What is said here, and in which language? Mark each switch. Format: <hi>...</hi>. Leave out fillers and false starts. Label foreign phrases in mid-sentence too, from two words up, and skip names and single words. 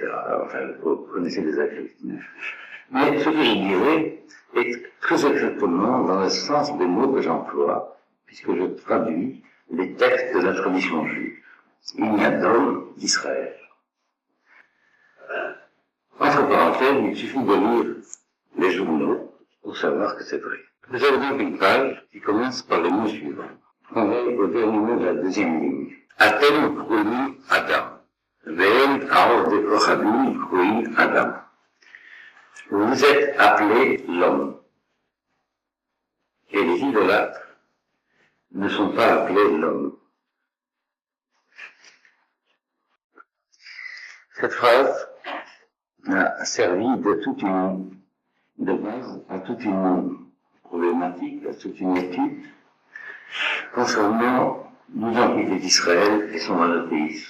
<fr>Enfin, vous connaissez les adjectifs. Mais ce que je dirais est très exactement dans le sens des mots que j'emploie, puisque je traduis les textes de la tradition juive. Il n'y a d'homme d'Israël. Entre parenthèses, il suffit de lire les journaux pour savoir que c'est vrai. Vous avez donc une page qui commence par les mots suivants. On va au dernier mot de la deuxième ligne.</fr> <he>אתם קרויים אדם. ואין עובדי כוכבים קרויים אדם.</he> <fr>Vous êtes appelés l'homme. Et les idolâtres ne sont pas appelés l'homme. Cette phrase a servi de base à toute une problématique, à toute une étude concernant l'identité d'Israël et son monothéisme.</fr>